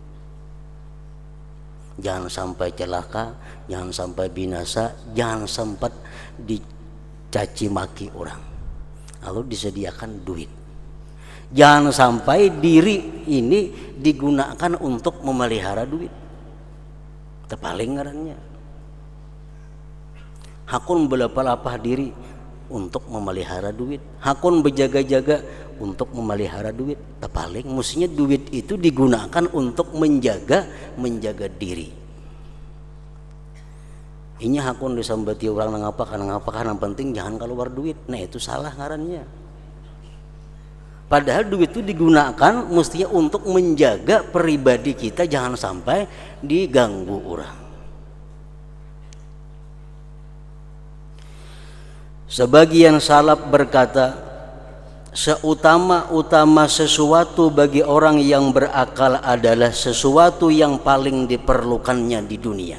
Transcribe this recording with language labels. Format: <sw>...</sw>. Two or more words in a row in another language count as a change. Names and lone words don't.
<id>Jangan sampai celaka, jangan sampai binasa, jangan sempat dicaci maki orang. Lalu disediakan duit. Jangan sampai diri ini digunakan untuk memelihara duit.</id> <bjn>Tepaling ngarannya. Hakun belapah-lapah diri untuk memelihara duit, hakun berjaga-jaga untuk memelihara duit. Tepaling mestinya duit itu digunakan untuk menjaga diri. Ini hakun disambati orang ngapakan yang penting jangan keluar duit. Nah itu salah ngarannya.</bjn> <id>Padahal duit itu digunakan mestinya untuk menjaga pribadi kita jangan sampai diganggu orang. Sebagian salaf berkata, seutama-utama sesuatu bagi orang yang berakal adalah sesuatu yang paling diperlukannya di dunia.</id>